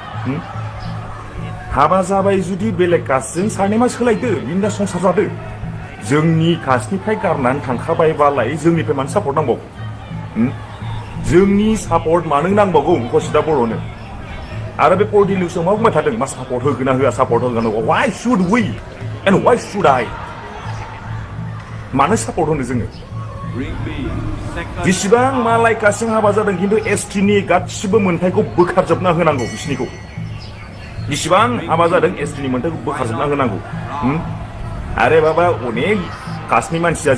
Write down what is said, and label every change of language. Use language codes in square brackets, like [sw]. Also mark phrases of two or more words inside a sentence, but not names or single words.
[brx] हाबा जाबाय जुदि बेलेग कास्टजों सारनेमा सोलायदो बिनि संसार जादो जोंनि कास्टनिफ्राय गारनानै थांखाबायबालाय जोंनिफ्राय मानो सापर्ट नांबावगौ जोंनि सापर्ट मानो नांबावगौ अंकुशिता बर'नो आरो बे पर्टेल निउसाव मा बुंबाय थादों मा सापर्ट होगोन ना होआ सापर्ट होगोन [en] why should we and why should I [brx] मानो सापर्ट होनो जोङो जेसेबां मालाय कास्टजों हाबा जादों खिन्थु एसटिनि गासिबो मोन्थायखौ बोखारजोबना होनांगौ बिसिनिखौ जेसेबां हाबा जादों एसटिनि मोन्थायखौ बोखारजोबना होनांगौ आरे बाबा अनेक कास्टनि मानसिया